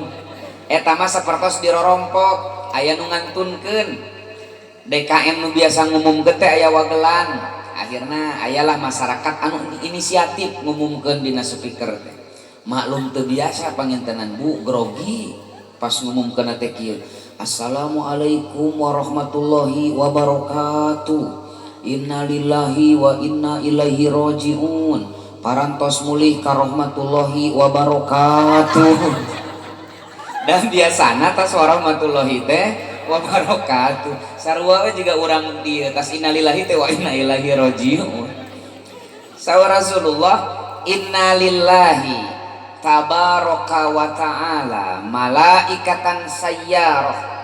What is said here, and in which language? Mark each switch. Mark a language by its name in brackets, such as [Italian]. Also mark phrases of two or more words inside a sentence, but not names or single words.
[Sundanese] Eta mah sapertos dirorompok aya nu ngantunkeun. DKM nu biasa ngumumkeun teh aya wagelan. Akhirna ayalah masyarakat anu inisiatif ngumumkeun dina speaker teh. Maklum teu biasa pangintenan Bu grogi pas ngumumkeun teh kieu. [Arabic] السلام عليكم ورحمة الله وبركاته. إنا لله وإنا إليه راجعون. [Sundanese] Parantos mulih ka [Arabic] رحمة الله وبركاته. [Sundanese] Dan biasana tas warahmatullahi teh wabarakatuh. Sarua we juga urang dieu tas innalillahi teh [Arabic] وإنا إليه راجعون. سوا رسول الله إنا لله تبارك وتعالى ملائكة سيارة.